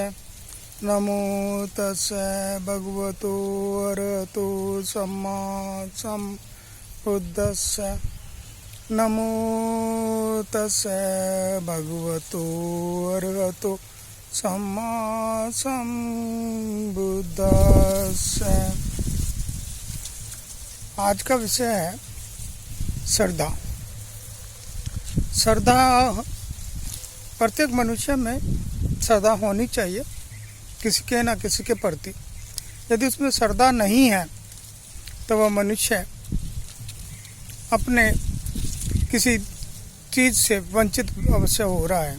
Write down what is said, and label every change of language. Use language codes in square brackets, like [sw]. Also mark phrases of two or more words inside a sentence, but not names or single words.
[pi] नमो तस्से भगवतो अरहतो सम्मा सम्बुद्धस्से। नमो तस्से भगवतो अरहतो सम्मा सम्बुद्धस्से। [hi] आज का विषय है श्रद्धा। श्रद्धा प्रत्येक मनुष्य में श्रद्धा होनी चाहिए किसी के ना किसी के प्रति। यदि उसमें श्रद्धा नहीं है तो वह मनुष्य अपने किसी चीज़ से वंचित अवश्य हो रहा है।